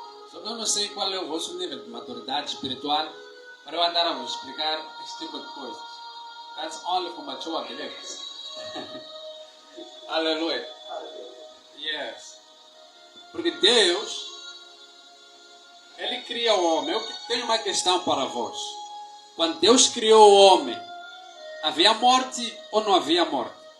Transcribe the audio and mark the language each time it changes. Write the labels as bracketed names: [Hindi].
[Portuguese] Só que eu não sei qual é o vosso nível de maturidade espiritual para eu andar a vos explicar esse tipo de coisas. [English] That's only for mature believers. Aleluia. Yes. [Portuguese] Porque Deus, Ele cria o homem. Eu tenho uma questão para vós. Quando Deus criou o homem, havia morte ou não havia morte?